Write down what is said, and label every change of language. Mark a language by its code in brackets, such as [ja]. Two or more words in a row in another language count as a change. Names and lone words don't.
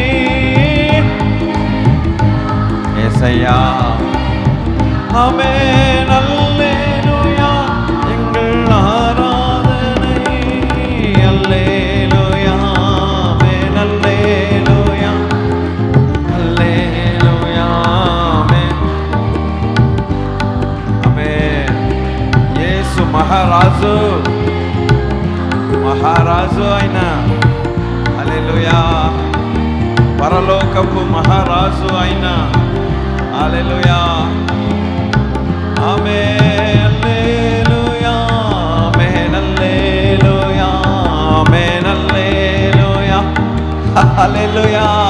[ta] ஏசையா, ஆமென், அல்லேலூயா, எங்கள் ஆராதனை. அல்லேலூயா, ஆமென், அல்லேலூயா, அல்லேலூயா, ஆமென், ஆமென். [te] యేసు మహారాజు, మహారాజు ఆయన, హల్లెలూయా, పరలోకపు మహారాజు ఆయన, హల్లెలూయా, ఆమేన్, హల్లెలూయా, ఆమేన్, హల్లెలూయా, ఆమేన్, హల్లెలూయా, హల్లెలూయా,